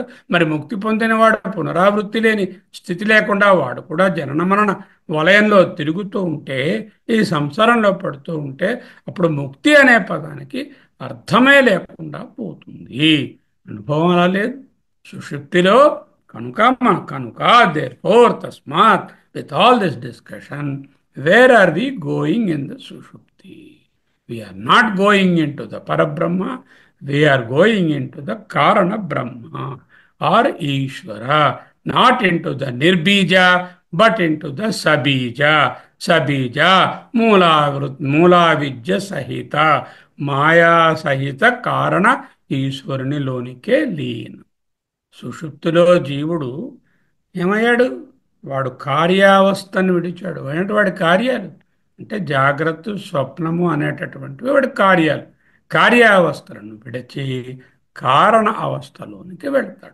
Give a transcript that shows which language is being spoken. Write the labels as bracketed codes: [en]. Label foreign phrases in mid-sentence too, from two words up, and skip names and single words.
[te] మరి ముక్తి పొందిన వాడు పునరావృత్తి లేని స్థితి లేకుండా వాడు కూడా జనన మరణ వలయంలో తిరుగుతూ ఉంటే, ఈ సంసారంలో పడుతూ ఉంటే, అప్పుడు ముక్తి అనే పదానికి అర్థమే లేకుండా పోతుంది. అనుభవం అలా లేదు సుషుప్తిలో. కనుక [en] there for [te] తస్మాత్ [en] with all this discussion, where are we going in the సుషుప్తి? We are not going into the Parabrahma, we are going into the Karana Brahma or Ishvara, not into the Nirbija, but into the Sabija. [te] సబీజ, మూల విద్యా సహిత, మాయా సహిత కారణ ఈశ్వరుని లోనికి లీన. సుషుప్తిలో జీవుడు ఏమయ్యాడు? వాడు కార్యావస్థను విడిచాడు. ఏంటి వాడి కార్యాలు? అంటే జాగ్రత్త, స్వప్నము అనేటటువంటివి వాడి కార్యాలు. కార్యావస్థలను విడిచి కారణ అవస్థలోనికి వెళ్తాడు.